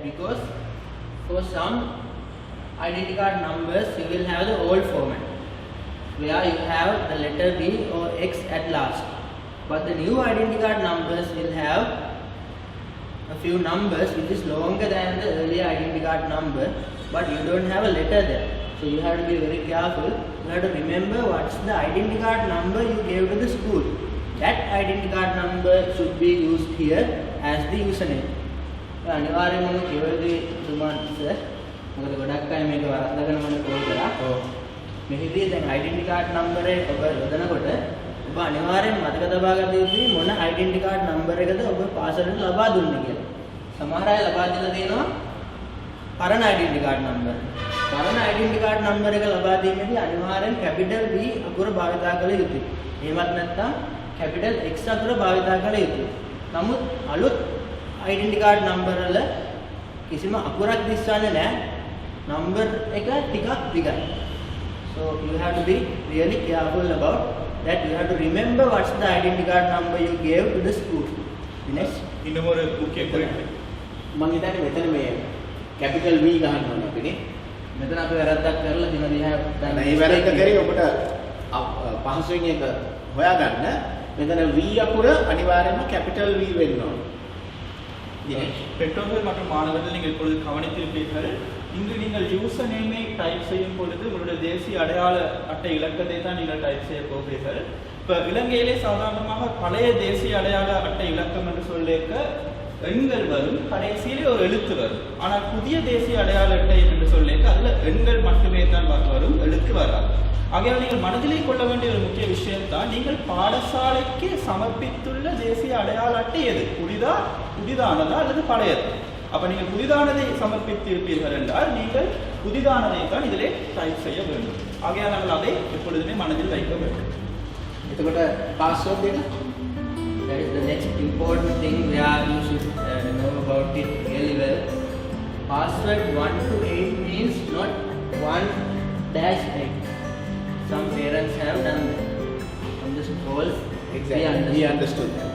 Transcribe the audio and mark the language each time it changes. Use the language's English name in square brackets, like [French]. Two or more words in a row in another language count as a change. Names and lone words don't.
[English] Because for some identity card numbers you will have the old format where you have the letter B or X at last, but the new identity card numbers will have a few numbers which is longer than the earlier identity card number, but you don't have a letter there. So you have to be very careful. You have to remember what's the identity card number you gave to the school. That identity card number should be used here as the username. [Sinhala] අනිවාර්යයෙන්ම කියවලදී තුමාන් සර් මොකද ගොඩක් අය මේක වරද්දාගෙන මම කෝල් කරා. මෙහිදී දැන් [English] identity card number [Sinhala] එක ඔබ යොදනකොට ඔබ අනිවාර්යෙන් මතක තබා ගත යුතුයි මොන [English] identity card number [Sinhala] එකද ඔබ පාසලට ලබා දුන්නේ කියලා. සමහර අය ලබා දීලා තියෙනවා පරණ [English] identity card number. [Sinhala] පරණ [English] identity card number [Sinhala] එක ලබා දීමේදී අනිවාර්යෙන් [English] capital B [Sinhala] අකුර භාවිතා කළ යුතුයි. එහෙමත් නැත්නම් [English] capital X [Sinhala] අකුර භාවිතා කළ යුතුයි. නමුත් අලුත් [English] identity card number [Sinhala] වල කිසිම අකුරක් දිස්වන්නේ නැහැ. number එක ටිකක් දිගයි. [English] So you have to be really careful about that. You have to remember what's the identity card number you gave to the school. Next. [Tamil] இன்னொரு முக்கிய குறிப்பு [Sinhala] මම හිතන්නේ මෙතන මේ [English] capital V [Sinhala] ගහන්න ඕනේ අපිනේ. මෙතන අපි වැරද්දක් කරලා තියෙනවා. [English] we have done [Sinhala] මේ වැරද්ද කරේ ඔබට පහසුවෙන් එක හොයාගන්න. මෙතන V අකුර අනිවාර්යයෙන්ම [English] capital V [Sinhala] වෙන්න ඕනේ. [Tamil] பெற்றோர்கள் மற்றும் மாணவர்கள் நீங்கள் இப்பொழுது கவனித்திருப்பீர்கள். இங்கு நீங்கள் [English] user name [Tamil] டைப் செய்யும் பொழுது உங்களுடைய தேசிய அடையாள அட்டை இலக்கத்தை தான் நீங்கள் டைப் செய்ய போகிறீர்கள். இப்போ இலங்கையிலே சாதாரணமாக பழைய தேசிய அடையாள அட்டை இலக்கம் என்று சொல்லியிருக்க எண்கள் வரும், கடைசியிலே ஒரு எழுத்து வரும். ஆனால் புதிய தேசிய அடையாள அட்டை என்று சொல்லியிருக்க அதில் எண்கள் மட்டுமே தான் வரும், எழுத்து வராது. ஆகையால் நீங்கள் மனதிலே கொள்ள வேண்டிய ஒரு முக்கிய விஷயம் தான், நீங்கள் பாடசாலைக்கு சமர்ப்பித்துள்ள தேசிய அடையாள அட்டை எது, புதிதானதா அல்லது பழையது. அப்ப நீங்கள் புதிதானதை சமர்ப்பித்திருப்பீர்கள் என்றால் நீங்கள் புதிதானதை தான் இதிலே டைப் செய்ய வேண்டும். ஆகையால் நாங்கள் அதை எப்பொழுதுமே மனதில் வைக்க வேண்டும். [Sinhala] එතකොට password එක [English] that is the next important thing where you should know about it really well. Password 1 to 8 means not 1-8. Some parents have done that from the scrolls. exactly we understood that.